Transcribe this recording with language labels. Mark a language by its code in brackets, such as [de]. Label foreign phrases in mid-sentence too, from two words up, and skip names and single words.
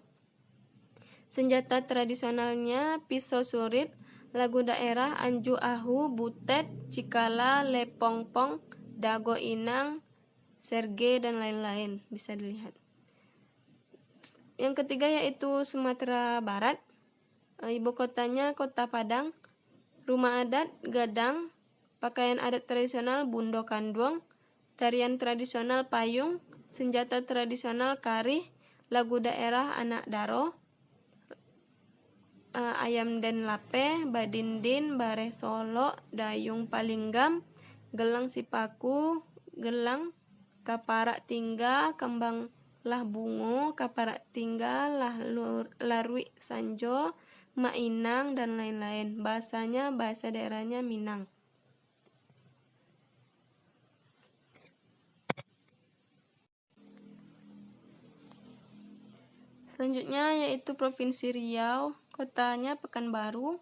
[id] Senjata tradisionalnya pisau surit, lagu daerah Anju Ahu, Butet, Cikala, Lepongpong, Dago Inang, Serge, dan lain-lain, bisa dilihat. Yang ketiga yaitu Sumatera Barat. Ibu kotanya Kota Padang. Rumah adat Gadang. Pakaian adat tradisional Bundo Kandung. Tarian tradisional Payung. Senjata tradisional Karih. Lagu daerah Anak Daro. Ayam Den Lape, Badindin, Bare Solo, Dayung Palinggam, Gelang Sipaku, Gelang, Kaparak Tingga, Kembang Lah Bungo, Kaparak Tingga, Larui Sanjo, Mainang, dan lain-lain. Bahasanya, bahasa daerahnya Minang. Selanjutnya yaitu Provinsi Riau, kotanya Pekanbaru.